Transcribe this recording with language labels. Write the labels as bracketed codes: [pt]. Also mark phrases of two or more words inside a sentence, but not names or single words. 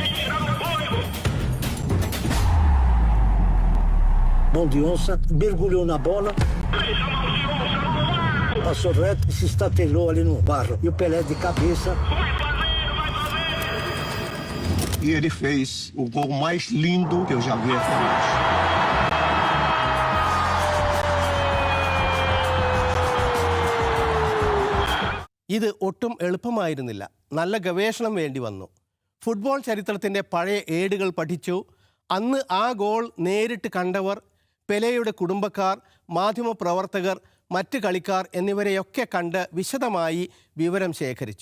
[pt] Mão de onça, mergulhou na bola, passou reto e se estatelou ali no barro. E o Pelé de cabeça. E ele fez o gol mais lindo que eu já vi até hoje. [ml] ഇത് ഒട്ടും എളുപ്പമായിരുന്നില്ല. നല്ല ഗവേഷണം വേണ്ടി വന്നു. ഫുട്ബോൾ ചരിത്രത്തിൻ്റെ പഴയ ഏടുകൾ പഠിച്ചു. അന്ന് ആ ഗോൾ നേരിട്ട് കണ്ടവർ, പെലെയുടെ കുടുംബക്കാർ, മാധ്യമപ്രവർത്തകർ, മറ്റ് കളിക്കാർ എന്നിവരെയൊക്കെ കണ്ട് വിശദമായി വിവരം ശേഖരിച്ചു.